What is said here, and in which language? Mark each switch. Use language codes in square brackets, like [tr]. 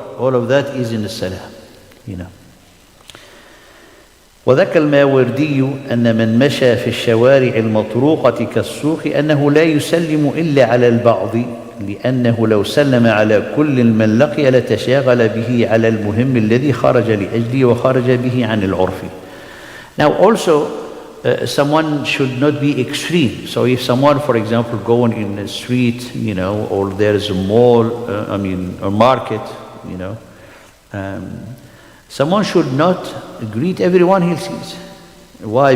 [en] All of that is in the salam, you know. [ar] وذكر الماوردي أن من مشى في الشوارع المطروقة كالسوق أنه لا يسلم إلا على البعض لأنه لو سلم على كل من لقي لتشاغل به على المهم الذي خرج لأجله وخرج به عن العرف. [en] Now also someone should not be extreme. So if someone, for example, going in the street, you know, or there's a mall, a market, you know, someone should not greet everyone he sees. Why?